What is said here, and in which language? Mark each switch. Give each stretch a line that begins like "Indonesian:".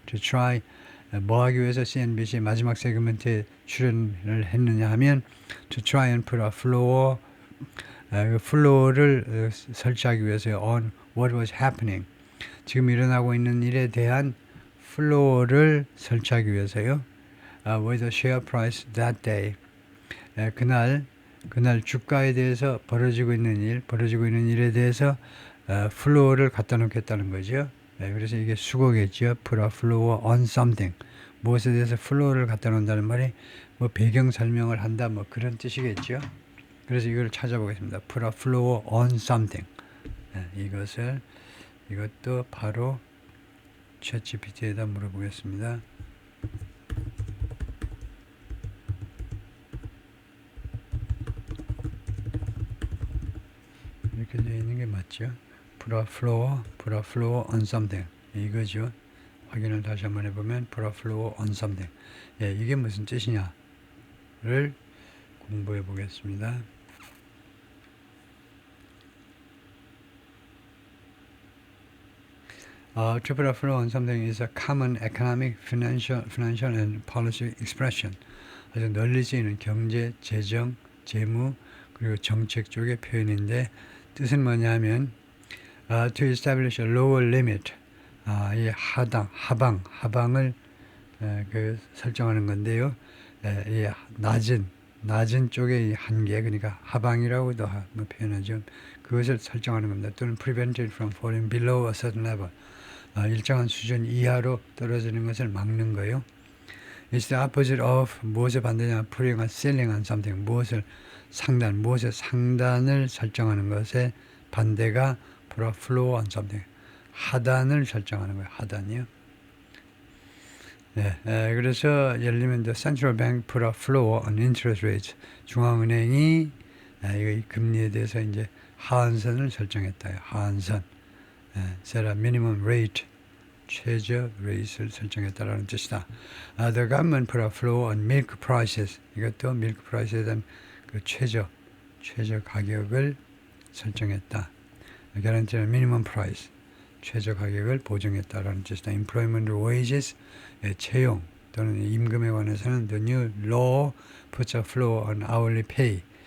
English: To try
Korean: 뭐 하기 위해서 CNBC 마지막 세그먼트에 출연을 했느냐 하면
English: to try and put a floor
Korean: 그 플로어를 설치하기 위해서요.
English: On what was happening.
Korean: 지금 일어나고 있는 일에 대한 플로어를 설치하기 위해서요.
English: With the share price that day.
Korean: 그날 주가에 대해서 벌어지고 있는 일에 대해서 플로어를 갖다 놓겠다는 거죠. 그래서 이게 수거겠죠.
English: Put a floor on something.
Korean: 무엇에 대해서 플로어를 갖다 놓는다는 말이 뭐 배경 설명을 한다 뭐 그런 뜻이겠죠. 그래서 이걸 찾아보겠습니다.
English: Put a floor on something.
Korean: 이것도 바로 챗GPT에다 물어보겠습니다. 이렇게 되어 있는 게 맞죠?
English: Put a floor on something.
Korean: 이거죠. 확인을 다시 한번 해보면
English: Put a floor on something.
Korean: 이게 무슨 뜻이냐를 공부해 보겠습니다.
English: To put a floor on something is a common economic, financial and policy expression.
Korean: 아주 널리 쓰이는 경제, 재정, 재무 그리고 정책 쪽의 표현인데 뜻은 뭐냐면
English: to establish a lower limit.
Korean: 이 하방을 설정하는 건데요. 이 낮은 쪽의 이 한계, 그러니까 하방이라고도 표현하죠. 그것을 설정하는 겁니다. 또는
English: prevent it from falling below a certain level.
Korean: 일정한 수준 이하로 떨어지는 것을 막는 거예요.
English: It's the opposite of
Korean: 무엇의 반대냐?
English: putting a ceiling on something.
Korean: 무엇의 상단을 설정하는 것의 반대가
English: put a floor on something.
Korean: 하단을 설정하는 거예요. 하단이요. 그래서 예를 들면
English: the central bank put a floor on interest rates.
Korean: 중앙은행이 이 금리에 대해서 이제 하한선을 설정했다. 하한선.
English: set a minimum rate.
Korean: 최저 레이트를 설정했다라는 뜻이다.
English: The government put a floor on milk prices.
Korean: 이것도 milk price에 대한 그 최저 가격을 설정했다.
English: guaranteed minimum price.
Korean: 최저 가격을 보정했다라는 뜻이다.
English: Employment wages,
Korean: 채용 또는 임금에 관해서는
English: the new law puts a floor on hourly pay.